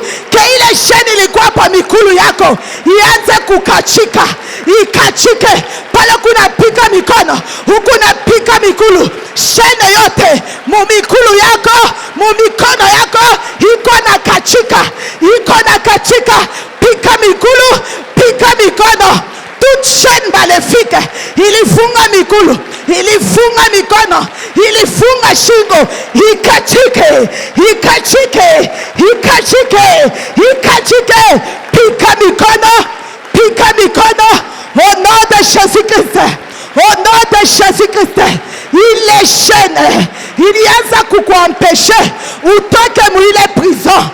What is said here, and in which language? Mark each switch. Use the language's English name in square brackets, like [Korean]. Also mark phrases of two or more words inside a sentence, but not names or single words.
[Swahili] Ke ile chaîne ilikuwa pa mikulu yako ianze kukachika, ikachike. Pale kuna pika mikono, uko na pika mikulu. Chaîne yote mumikulu yako, mumikono yako iko na kachika. Pika mikono. [French] Toute chaîne maléfique [Swahili] ilifunga mikulu, ilifunga mikono, ilifunga shingo, ikachike. Pika mikono. [French] Au nom de Jésus Christ. [Swahili] Ile chaîne ilianza kukuempeshe utoke mwile prison.